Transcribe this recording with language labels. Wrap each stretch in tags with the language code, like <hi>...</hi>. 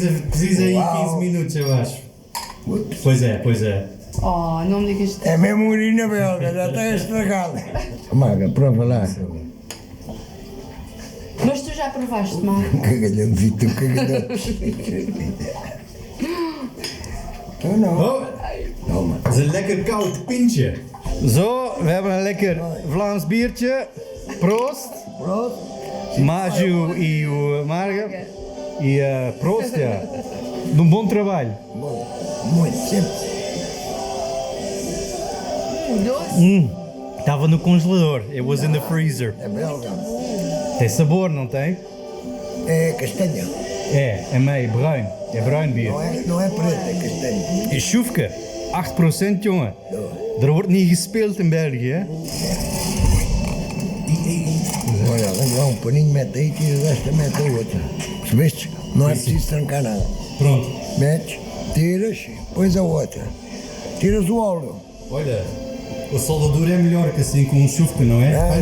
<pt>Precisa aí 15 minutos, eu acho. Pois é. Oh, não me digas. É mesmo urina belga, já está estragada. Maga, prova lá. Mas tu já provaste, Marco? Cagalhão, Vitor, cagalhão. Eu não. Oh, Toma.</pt> <nl>dat is een lekker koud pintje. Zo, we hebben een lekker Vlaams biertje. Proost.</nl> <pt>Pronto. Maju e o Marga. E</pt> <nl>Prost, ja.</nl> <pt>De um bom trabalho. Bom, muito, sempre. Doce? Estava no congelador.</pt> <en>It was in the freezer.</en> <pt>É belga. Tem sabor, não tem? É castanha. É meio bruin. É</pt> <nl>bruin bier.</nl> <pt>Não é preto, é castanha.</pt> <nl>Is Sjoefke. 8% jongen. Er wordt niet gespeeld in België, hè?</nl> <pt>Olha, vamos lá, paninho, mete aí, tira desta, mete a outra. Percebeste? Não é preciso trancar nada. Pronto. Metes, tiras, pões a outra. Tiras o óleo. Olha, a soldadura é melhor que assim com um chufque, não é? É.</pt>